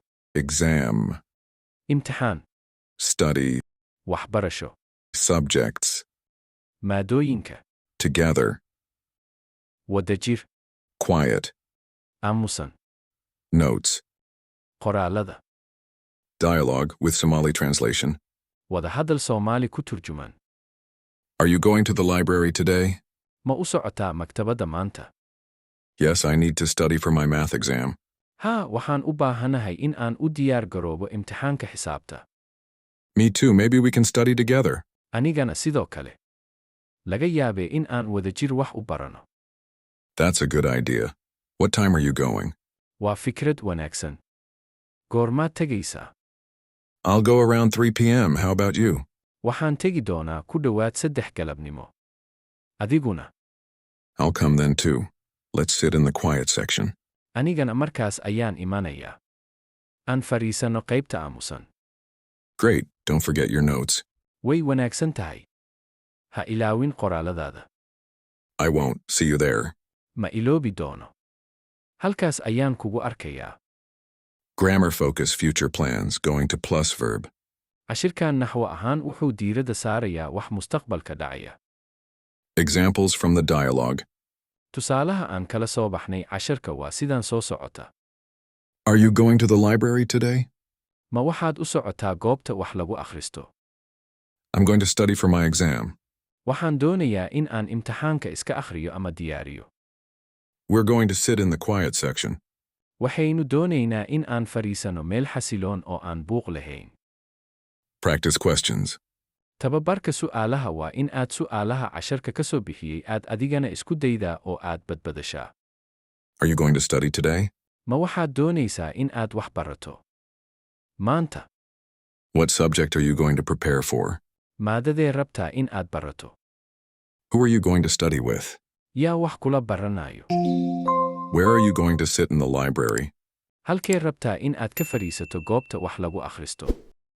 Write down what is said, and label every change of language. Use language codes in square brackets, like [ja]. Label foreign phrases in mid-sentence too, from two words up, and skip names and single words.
[en] Exam. [so] Imtixaan. [en] Study. [so] Waxbarasho. [en] Subjects. [so] Maadooyinka. [en] Together. [so] Wadajir. [en] Quiet. [so] Aamusan. [en] Notes. [so] Qoraalada. [en] Dialogue with Somali translation. [so] Wadahadal Soomaali ku turjuman. [en] Are you going to the library today? [so] Ma u socotaa maktabadda maanta? [en] Yes, I need to study for my math exam. [so] Haa, waxaan u baahanahay in aan u diyaar garoobo imtixaanka xisaabta. [en] Me too, maybe we can study together. [so] Anigana sidoo kale. Laga yaabee in aan wadajir wax u barano. [en] That's a good idea. What time are you going? [so] Waa fikrad wanaagsan. Goormaad tegaysaa? [en] I'll go around 3 p.m. How about you? [so] Waxaan tegi doonaa ku dhowaad 3 galabnimo. Adiguna? [en] I'll come then too. Let's sit in the quiet section. [so] Anigana markaas ayaan imanayaa. Aan fariisano qaybta aamusan. [en] Great, don't forget your notes. [so] Way wanaagsan tahay. Ha ilaawin qoraaladaada. [en] I won't. See you there. [so] Ma iloobi doono. Halkaas ayaan kugu arkayaa. [en] Grammar focus future plans going to plus verb. [so] Cashirkan naxwo ahaan wuxuu diiradda saarayaa wax mustaqbalka dhacaya. [en] Examples from the dialogue. [so] Tusaalaha aan kala soo baxnay cashirka waa sidan soo socota. [en] Are you going to the library today? [so] Ma waxaad u socotaa goobta wax lagu akhristo? [en] I'm going to study for my exam. [so] Waxaan doonayaa in aan imtixaanka iska akhriyo ama diyaariyo. [en] We're going to sit in the quiet section. [so] Waxaynu doonaynaa in aan fariisano meel xasiloon oo aan buuq lahayn. [en] Practice questions. [so] Tababarka su'aalaha waa in aad su'aalaha casharka ka soo bixiyey aad adigana isku daydaa oo aad badbadashaa. [en] Are you going to study today? [so] Ma waxaad doonaysaa in aad wax barato? Maanta. [en] What subject are you going to prepare for? [so] Maadadee rabtaa in aad barato? [en] Who are you going to study with? [so] Yaa wax kula baranayo? [en] Where are you going to sit in the library? [so] Halkee rabtaa in aad ka fadhiisato goobta wax lagu akhristo?